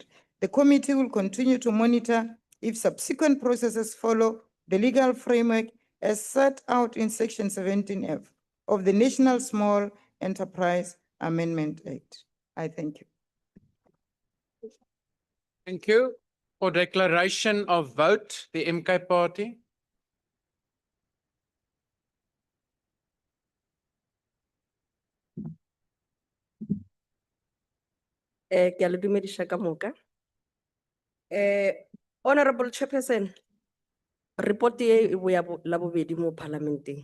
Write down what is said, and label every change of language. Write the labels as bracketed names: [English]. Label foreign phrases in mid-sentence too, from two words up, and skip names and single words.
[English] The committee will continue to monitor if subsequent processes follow the legal framework as set out in Section 17F of the National Small Enterprise Amendment Act. I thank you. Thank you. For declaration of vote, the MK Party. [Northern Sotho] Ke a le dumedisha ka moka. [English] Honorable Chairperson, [Northern Sotho] report e buya la bobedi mo parlamenteng.